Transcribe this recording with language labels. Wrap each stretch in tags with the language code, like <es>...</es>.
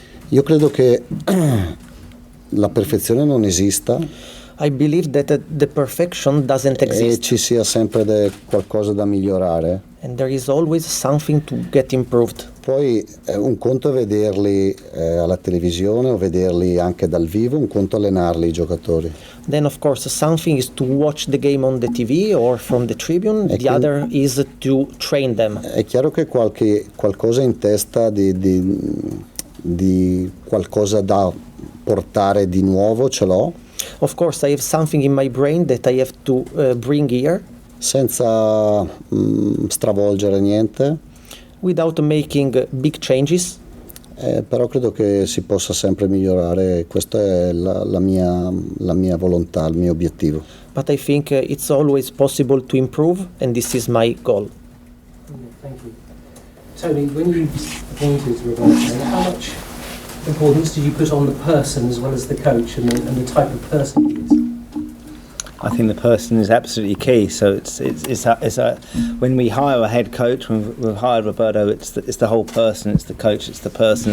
<it>Io credo che la perfezione non esista.</it> <en>I believe that the perfection doesn't</en> <it>e</it> <en>exist,</en> <it>ci sia sempre qualcosa da migliorare.</it> <en>and there is always something to get improved.</en> <it>Poi un conto è vederli alla televisione o vederli anche dal vivo, un conto allenarli i giocatori.</it> <en>Then, of course, something is to watch the game on the TV or from the tribune. The other is to train them.</en> <it>È chiaro che qualcosa in testa di qualcosa da portare di nuovo ce l'ho.</it> <en>Of course, I have something in my brain that I have to bring here.</en> <it>Senza stravolgere niente.</it> <en>Without making big changes.</en> <it>Però credo che si possa sempre migliorare, questa è la mia volontà, il mio obiettivo.</it> <en>But I think it's always possible to improve, and this is my goal. Thank you. Tony, when you appointed Roberto, how much importance did you put on the person as well as the coach and the type of person he is? I think the person is absolutely key. So it's when we hire a head coach, when we've hired Roberto, it's the whole person. It's the coach. It's the person.</en>